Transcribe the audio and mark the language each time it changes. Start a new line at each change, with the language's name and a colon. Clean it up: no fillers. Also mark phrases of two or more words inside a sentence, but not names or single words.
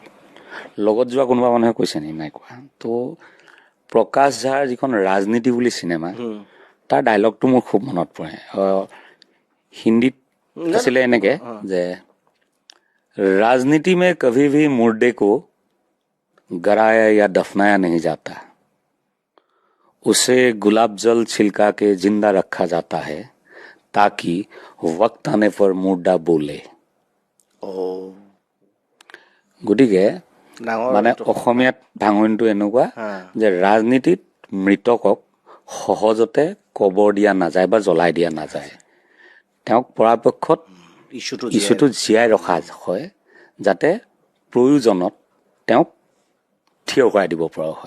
Assamese: লগত যোৱা কোনোবা মানুহে কৈছে নেকি? নাই কোৱা। তো প্ৰকাশ ঝাৰ যিখন ৰাজনীতি বুলি চিনেমা, তাৰ ডাইলগটো মোৰ খুব মনত পৰে। হিন্দীত আছিলে এনেকৈ যে
Hindi: राजनीति में कभी भी मुर्दे को गड़ाया या दफनाया नहीं जाता, उसे गुलाब जल छिलका के जिंदा रखा जाता है ताकि वक्त आने पर मुर्दा बोले।
Assamese: গতিকে মানে অসমীয়াত ভাঙনিটো এনেকুৱা যে ৰাজনীতিত মৃতকক সহজতে কবৰ দিয়া নাযায় বা জ্বলাই দিয়া নাযায়। তেওঁক পৰাপক্ষত ইছ্যুটো জীয়াই ৰখা হয় যাতে প্ৰয়োজনত তেওঁক থিয় কৰাই দিব পৰা হয়।